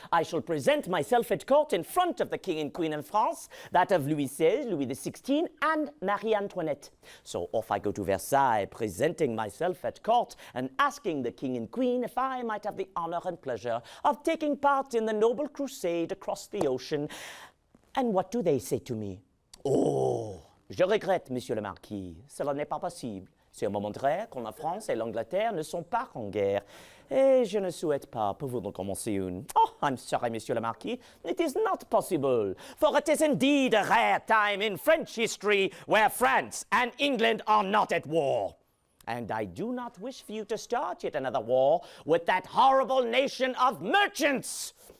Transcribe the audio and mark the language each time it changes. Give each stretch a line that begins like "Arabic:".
English: I shall present myself at court in front of the King and Queen of France, that of Louis XVI, Louis XVI, and Marie Antoinette. So off I go to Versailles, presenting myself at court and asking the King and Queen if I might have the honor and pleasure of taking part in the noble crusade across the ocean. And what do they say to me?
French: Oh, je regrette, Monsieur le Marquis, cela n'est pas possible. C'est un moment rare quand la France et l'Angleterre ne sont pas en guerre. Et je ne souhaite pas pour vous d'en commencer une.
English: Oh, I'm sorry, Monsieur le Marquis, it is not possible, for it is indeed a rare time in French history where France and England are not at war. And I do not wish for you to start yet another war with that horrible nation of merchants.